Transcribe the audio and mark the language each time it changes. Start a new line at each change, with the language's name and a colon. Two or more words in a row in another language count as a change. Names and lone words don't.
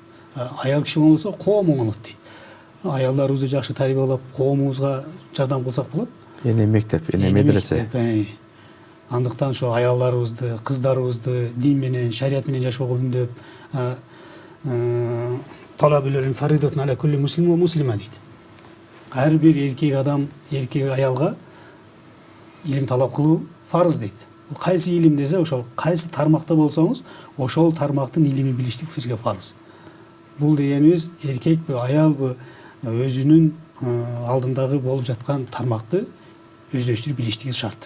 Kyrgyz: Аял киши оңолсо коом оңолот дейт. Аялдарыбызды жакшы тарбиялап, коомубузга жардам кылсак болот. Эне мектеп, эне медресе. Андыктан ошо аялдарыбызды, кыздарыбызды дин менен, шарият менен жашоого үндөп,
Arabic: طلب العلم فريضة على كل مسلم ومسلمة
Kyrgyz: дейт. Ар бир эркек адам, эркек аялга илим талап кылуу фарыз дейт. Бул кайсы илим десе, ошол кайсы тармакта болсоңуз, ошол тармактын илимин билиштик сизге фарыз. Бул дегенибиз эркекпи, аялбы өзүнүн алдындагы болуп жаткан тармакты өздөштүрүп билиштиги шарт.